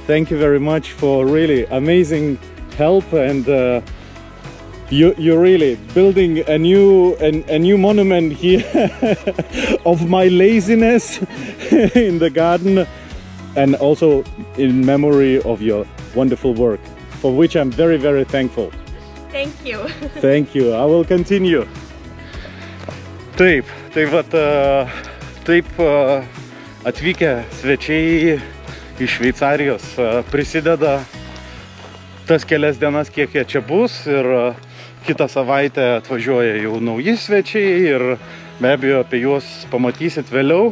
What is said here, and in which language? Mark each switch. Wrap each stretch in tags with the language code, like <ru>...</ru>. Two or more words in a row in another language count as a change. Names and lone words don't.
<en>Thank you very much for really amazing help, and you're really building a new monument here of my laziness in the garden, and also in memory of your wonderful work, for which I'm very, very thankful. Thank you. Thank you. I will continue.</en> <lt>Taip atvykę svečiai iš Šveicarijos prisideda tas kelias dienas, kiek jie čia bus, ir kitą savaitę atvažiuoja jau nauji svečiai ir be abejo apie juos pamatysit vėliau.</lt>